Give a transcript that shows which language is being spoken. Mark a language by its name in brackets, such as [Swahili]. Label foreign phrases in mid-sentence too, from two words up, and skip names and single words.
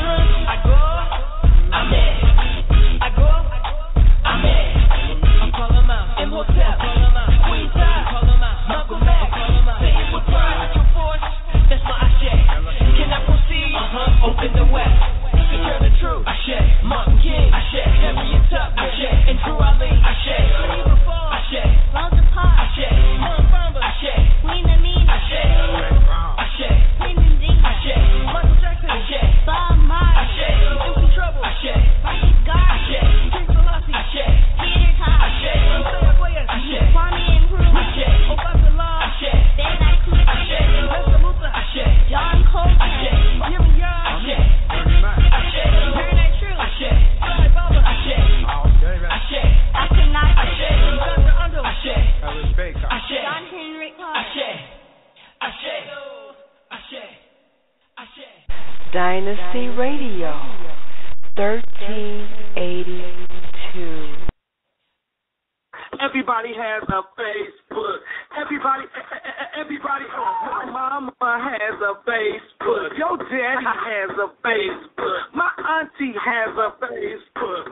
[English] I go, I'm there. I go, I'm there. I'll call them out. Imhotep, call them out. Queen Top, call them out. Malcolm X, call them out. Say it with pride, with your force. That's my Ashe. Can I proceed? Open the way. Secure the truth. Ashe. Martin King. Ashe. Harriet Tubman. Ashe. And Drew Ali. Ashe. Ashe. Rosa Parks, Ashe. Mamba. Ashe. Queen Amina, Ashe. Ashe. Queen Medina, Ashe. Michael Jackson. Ashe. Bob Marley, Ashe. Into trouble. Ashe. Marcus Garvey, Ashe. King Selassie. Ashe. Peter Tosh, Ashe. Ashe. Kwame Nkrumah, Ashe. Obasanjo. Ashe. Stanley Kubrick, Ashe. Lester Luther. Ashe. John Coltrane, Ashe. Jimmy Young. Ashe. Ashe. Bernard True, Ashe. Fly Baba. Ashe. Ashe. Akhenaten, Ashe. Dr. Ando. Ashe. Ashe. John Henrik Clark, Ashe. Ashe. Ashe. Ashe. Dynasty Radio, 1382. Everybody has a Facebook. Everybody, my mama has a Facebook. Your daddy has a Facebook. My auntie has a Facebook.